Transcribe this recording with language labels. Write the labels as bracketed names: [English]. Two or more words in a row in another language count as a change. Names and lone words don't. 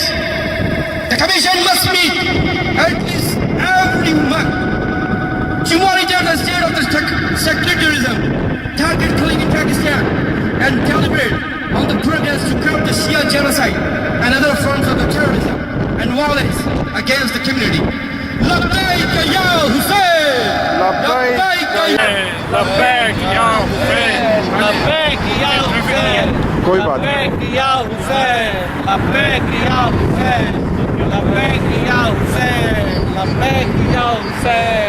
[English] The commission must meet at least every month to monitor the state of the sectarianism, target killing in Pakistan, and calibrate on the progress to curb the Shia genocide and other forms of the terrorism and violence against the community. [Arabic] لبيك يا حسين! Labbaik ya لبيك يا حسين! لبيك يا حسين! [Urdu] کوئی بات نہیں [Arabic] لبيك يا حسين! لبيك يا حسين! لبيك يا حسين! لبيك يا حسين!